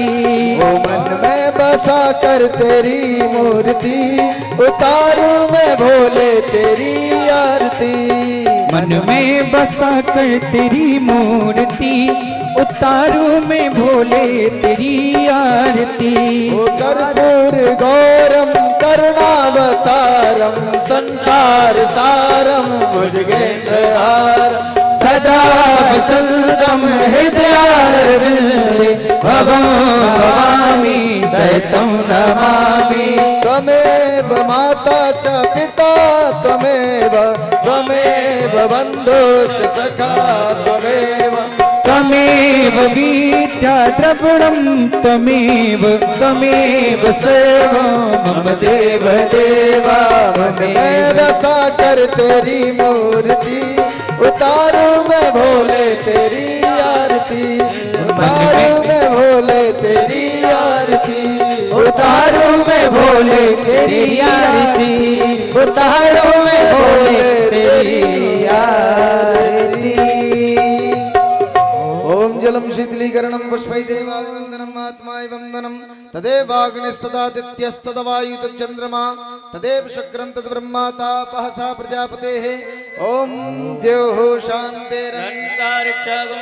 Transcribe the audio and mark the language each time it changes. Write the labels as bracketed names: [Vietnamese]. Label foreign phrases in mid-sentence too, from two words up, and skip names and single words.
[Hindi] ओ मन में बसा कर तेरी मूर्ति उतारूं मैं भोले तेरी आरती। मन में बसा कर तेरी मूर्ति उतारूं मैं भोले तेरी आरती। [Sanskrit] ओ कर्पूर गौरम करुणावतारम संसार सारम भुजगेन्द्रहारम सदा वसंतम हृदयारविंदे भवं भवामि सहितं नमामि। त्वमेव माता च पिता त्वमेव त्वमेव बन्धुश्च सखा त्वमेव त्वमेव विद्या द्रविणं त्वमेव सर्वं मम देव देवा [Hindi] मैं बसा कर तेरी मूर्ति उतारूं मैं भोले तेरी आरती उतारूं मैं भोले तेरी आरती उतारूं मैं भोले तेरी आरती उतारूं मैं भोले तेरी आरती। [Sanskrit] ओम जलम शीतलीकरणं पुष्पै देवाभिवन्दनं आत्माय वन्दनं तदेवाग्निस्तदादित्यस्तदवायु तच्चन्द्रमा तदेव शुक्रं तद्ब्रह्मा तापः सा प्रजापतेः ओम द्योः शान्तिरन्तरिक्षगुं